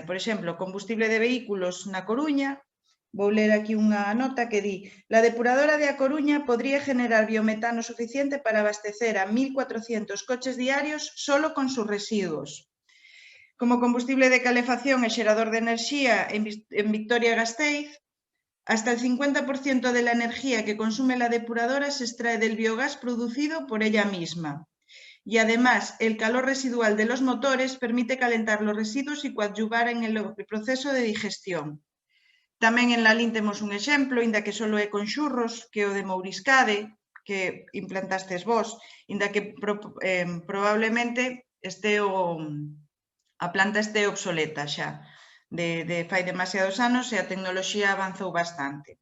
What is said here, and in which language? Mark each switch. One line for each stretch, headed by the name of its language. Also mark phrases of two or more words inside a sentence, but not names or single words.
Galician: Por exemplo, combustible de vehículos na Coruña. Vou ler aquí unha nota que di:
Spanish: la depuradora de A Coruña podría generar biometano suficiente para abastecer a 1.400 coches diarios solo con sus residuos.
Galician: Como combustible de calefacción e xerador de enerxía en Vitoria-Gasteiz,
Spanish: hasta el 50% de la energía que consume la depuradora se extrae del biogás producido por ella misma. Y además, el calor residual de los motores permite calentar los residuos y coadyuvar en el proceso de digestión.
Galician: Tamén en Lalín temos un exemplo, inda que só é con xurros, que é o de Mouriscade, que implantastes vos, inda que probablemente a planta este obsoleta xa, de fai demasiados anos e a tecnoloxía avanzou bastante.